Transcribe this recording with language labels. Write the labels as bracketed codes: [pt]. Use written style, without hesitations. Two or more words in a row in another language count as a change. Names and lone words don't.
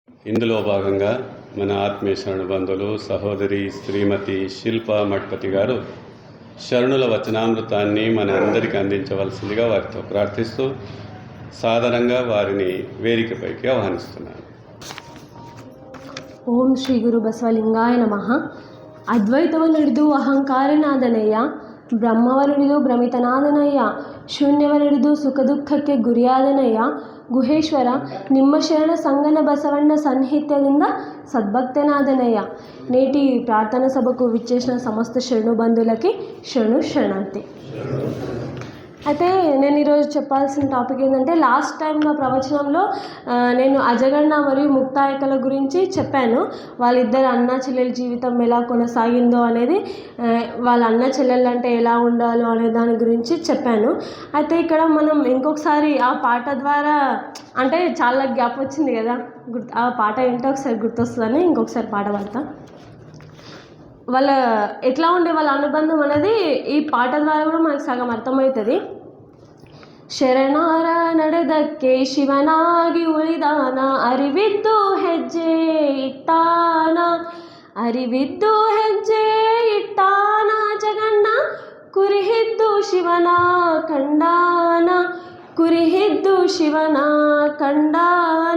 [te] ఇందులో భాగంగా మన ఆత్మీయ శరణు బంధువులు సహోదరి శ్రీమతి శిల్పా మఠపతి గారు శరణుల వచనామృతాన్ని మన అందరికీ అందించవలసిందిగా వారితో ప్రార్థిస్తూ సాధారణంగా వారిని వేదికపైకి ఆహ్వానిస్తున్నాను. [sa] ఓం శ్రీ గురు ಬಸವಲಿಂಗಾಯ ನಮಃ. [kn] ಅದ್ವೈತವನ್ನುಡಿದು ಅಹಂಕಾರನಾದನಯ್ಯ, ಬ್ರಹ್ಮವನ್ನುಡಿದು ಭ್ರಮಿತನಾದನಯ್ಯ, ಶೂನ್ಯವನ್ನುಡಿದು ಸುಖ ದುಃಖಕ್ಕೆ ಗುರಿಯಾದನಯ್ಯ. ಗುಹೇಶ್ವರ ನಿಮ್ಮ ಶರಣ ಸಂಗನ ಬಸವಣ್ಣ సన్నిహిత్యದಿಂದ సద్భక్తనాదనయ్య. [te] నేటి ప్రార్థన సభకు విచ్చేసిన సమస్త శరణు బంధువులకి శరణార్థి. అయితే నేను ఈరోజు చెప్పాల్సిన టాపిక్ ఏంటంటే, [en] last time [te] నా ప్రవచనంలో నేను అజగణ మరియు ముక్తాయికల గురించి చెప్పాను. వాళ్ళిద్దరు అన్న చెల్లెల జీవితం ఎలా కొనసాగిందో అనేది, వాళ్ళ అన్న చెల్లెలు అంటే ఎలా ఉండాలో అనే దాని గురించి చెప్పాను. అయితే ఇక్కడ మనం ఇంకొకసారి ఆ పాట ద్వారా, అంటే చాలా గ్యాప్ వచ్చింది కదా, ఆ పాట ఏంటో ఒకసారి గుర్తొస్తుందని ఇంకొకసారి పాట పాడతా. వాళ్ళ ఎట్లా ఉండే వాళ్ళ అనుబంధం అనేది ఈ పాట ద్వారా కూడా మనకు సగం అర్థమవుతుంది. [kn] ಶರಣಾರ ನಡೆದಕ್ಕೆ ಶಿವನಾಗಿ ಉಳಿದಾನ, ಅರಿವಿದ್ದು ಹೆಜ್ಜೆ ಇಟ್ಟಾನ, ಅರಿವಿದ್ದು ಹೆಜ್ಜೆ ಇಟ್ಟಾನ, ಜಗಣ್ಣ ಕುರಿಹಿದ್ದು ಶಿವನ ಕಂಡಾನ, ಕುರಿಹಿದ್ದು ಶಿವನ ಕಂಡಾನ.